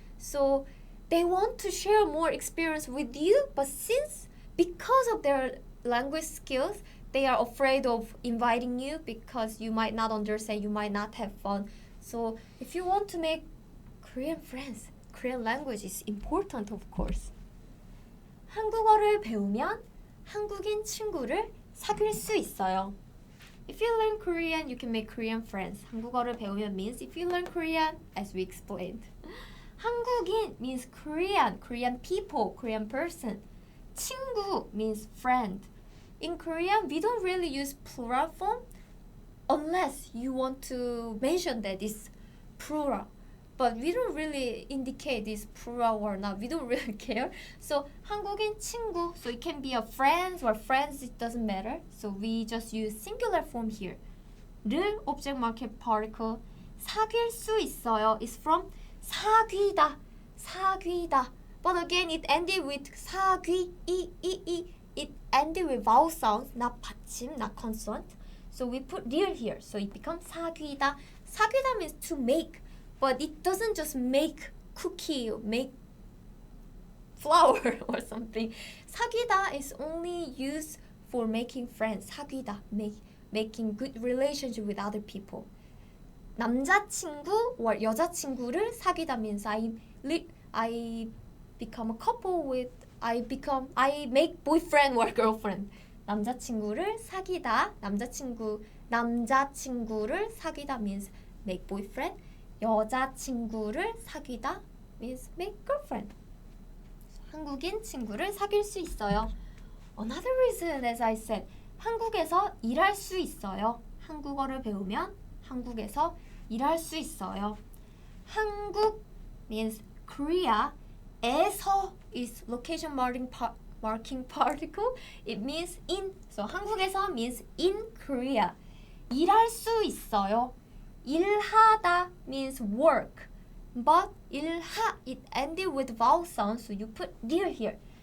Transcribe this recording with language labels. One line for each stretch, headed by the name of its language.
English: So they want to share more experience with you, but because of their language skills, they are afraid of inviting you because you might not understand, you might not have fun. So if you want to make Korean friends, Korean language is important, of course.
Korean: 한국어를 배우면 한국인 친구를 사귈 수 있어요.
English: If you learn Korean, you can make Korean friends.
Korean: 한국어를 배우면
English: means if you learn Korean, as we explained. 한국인 means Korean people, Korean person. 친구 means friend. In Korean, we don't really use plural form unless you want to mention that it's plural. But we don't really indicate it's plural or not. We don't really care. So
Korean: 한국인 친구,
English: so it can be a friends or friends, it doesn't matter. So we just use singular form here. 를 object mark particle.
Korean: 사귈 수 있어요
English: is from
Korean: 사귀다.
English: But again, it ended with 사귀, It ended with vowel sounds, not 받침, not consonant. So we put lir here. So it becomes 사귀다. 사귀다 means to make. But it doesn't just make cookie or make flour or something. 사귀다 is only used for making friends. 사귀다, making good relationship with other people. 남자친구 or
Korean: 여자친구를 사귀다
English: means I become a couple with, I make boyfriend or girlfriend.
Korean: 남자친구를 사귀다, 남자친구를 사귀다
English: means make boyfriend.
Korean: 여자친구를 사귀다
English: means make girlfriend.
Korean: 한국인 친구를 사귈 수 있어요.
English: Another reason, as I said,
Korean: 한국에서 일할 수 있어요. 한국어를 배우면 한국에서 일할 수 있어요.
English: 한국 means Korea. 에서 is location marking particle. It means in. So
Korean: 한국에서
English: means in Korea.
Korean: 일할 수 있어요.
English: 일하다 means work. But 일하, it ended with vowel sound, so you put lir here.